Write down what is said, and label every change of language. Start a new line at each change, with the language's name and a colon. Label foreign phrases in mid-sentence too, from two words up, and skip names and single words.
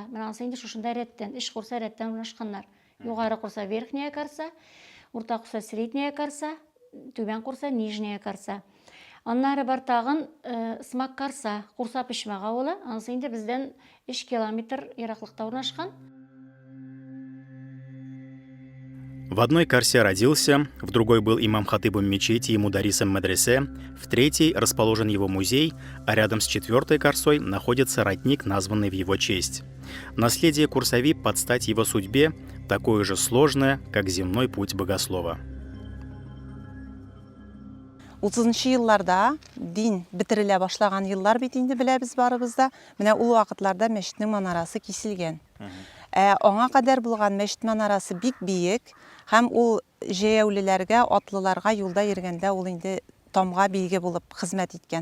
Tatar: Менә анысы инде шушында рәттән, Иш Курса рәттән урнашканнар. Югары Курса Верхняя Карса, Урта Курса Средняя Карса, Түбән Курса Нижняя Карса. Аннары бар тагын Смак Карса, Курса Пишмәк авылы, анысы инде бездән 3 километр ераклыкта урнашкан.
Russian: В одной карсе родился, в другой был имам хатыбом мечети и мударисом медресе, в третьей расположен его музей, а рядом с четвертой карсой находится родник, названный в его честь. Наследие Курсави под стать его судьбе такое же сложное, как земной путь богослова.
Tatar: 30-нчы елларда дин бетерелә башлаган еллар бит инде беләбез барыбызда. Менә ул вакытларда мәчетнең манарасы киселгән. Аңа кадәр булган мәчет манарасы бик биек һәм ул җәяүлеләргә, атлыларга юлда йөргәндә ул инде тамга билге булып хезмәт иткән.